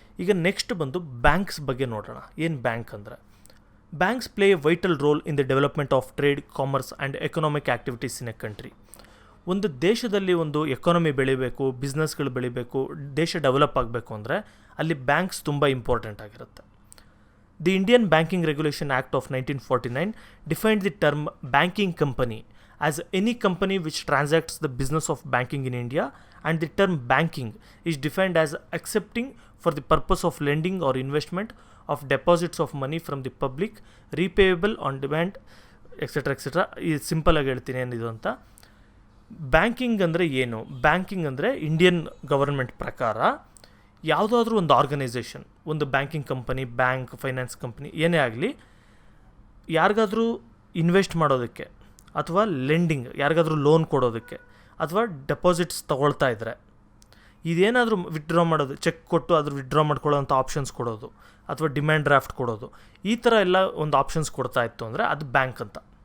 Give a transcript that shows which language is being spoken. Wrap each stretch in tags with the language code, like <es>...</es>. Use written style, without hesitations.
<kn>ಈಗ ನೆಕ್ಸ್ಟ್ ಬಂದು ಬ್ಯಾಂಕ್ಸ್ ಬಗ್ಗೆ ನೋಡೋಣ. ಏನು ಬ್ಯಾಂಕ್ ಅಂದರೆ,</kn> <en>Banks play a vital role in the development of trade, commerce and economic activities in a country.</en> <kn>ಒಂದು ದೇಶದಲ್ಲಿ ಒಂದು ಎಕಾನಮಿ ಬೆಳಿಬೇಕು, ಬಿಸ್ನೆಸ್ಗಳು ಬೆಳಿಬೇಕು, ದೇಶ ಡೆವಲಪ್ ಆಗಬೇಕು ಅಂದರೆ ಅಲ್ಲಿ ಬ್ಯಾಂಕ್ಸ್ ತುಂಬ ಇಂಪಾರ್ಟೆಂಟ್ ಆಗಿರುತ್ತೆ.</kn> <en>the Indian banking regulation act of 1949 defined the term banking company as any company which transacts the business of banking in India, and the term banking is defined as accepting for the purpose of lending or investment of deposits of money from the public repayable on demand etcetera</en> <kn>ಈ ಸಿಂಪಲಾಗಿ ಹೇಳ್ತೀನಿ ಏನಿದು ಅಂತ. Banking ಅಂದರೆ ಏನು? Banking ಅಂದರೆ Indian government ಪ್ರಕಾರ ಯಾವುದಾದ್ರೂ ಒಂದು ಆರ್ಗನೈಸೇಷನ್, ಒಂದು banking company, bank, finance company ಏನೇ ಆಗಲಿ, ಯಾರಿಗಾದ್ರೂ ಇನ್ವೆಸ್ಟ್ ಮಾಡೋದಕ್ಕೆ ಅಥವಾ ಲೆಂಡಿಂಗ್, ಯಾರಿಗಾದ್ರೂ ಲೋನ್ ಕೊಡೋದಕ್ಕೆ ಅಥವಾ ಡೆಪಾಸಿಟ್ಸ್ ತೊಗೊಳ್ತಾ ಇದ್ದರೆ, ಇದೇನಾದರೂ ವಿತ್ಡ್ರಾ ಮಾಡೋದು, ಚೆಕ್ ಕೊಟ್ಟು ಅದ್ರ ವಿತ್ಡ್ರಾ ಮಾಡ್ಕೊಳ್ಳೋಂಥ ಆಪ್ಷನ್ಸ್ ಕೊಡೋದು ಅಥವಾ ಡಿಮ್ಯಾಂಡ್ ಡ್ರಾಫ್ಟ್ ಕೊಡೋದು, ಈ ಥರ ಎಲ್ಲ ಒಂದು ಆಪ್ಷನ್ಸ್ ಕೊಡ್ತಾ ಇತ್ತು ಅಂದರೆ ಅದು ಬ್ಯಾಂಕ್ ಅಂತ.</kn>